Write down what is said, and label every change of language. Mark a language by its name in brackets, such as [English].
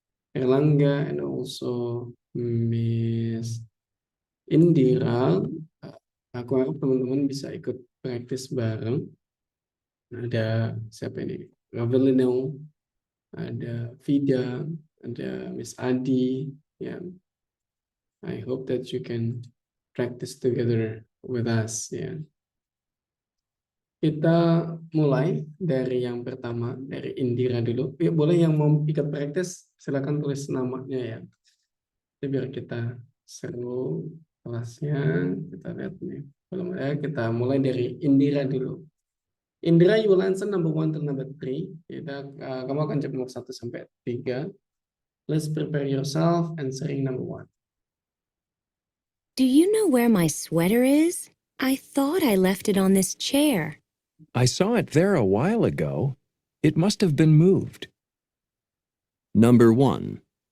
[Indonesian] Erlangga [English] and also Miss [Indonesian] Indira, aku harap teman-teman bisa ikut praktis bareng. Ada siapa ini? Ravelino, ada Vida, ada Miss Adi. [English] Ya, I hope that you can practice together with us. [Indonesian] Ya, kita mulai dari yang pertama, dari Indira dulu. Ya, boleh yang mau ikut praktis, silakan tulis namanya ya. Jadi biar kita seru kelasnya. Kita lihat nih. Belum ada, kita mulai dari Indira dulu. [English] Indira, you will answer number 1 to number 3. [Indonesian] Kamu akan jawab nomor 1 sampai 3. [English] Let's prepare yourself answering number 1. Do you know where my sweater is? I thought I left it on this chair. I saw it there a while ago. It must have been moved. Number 1.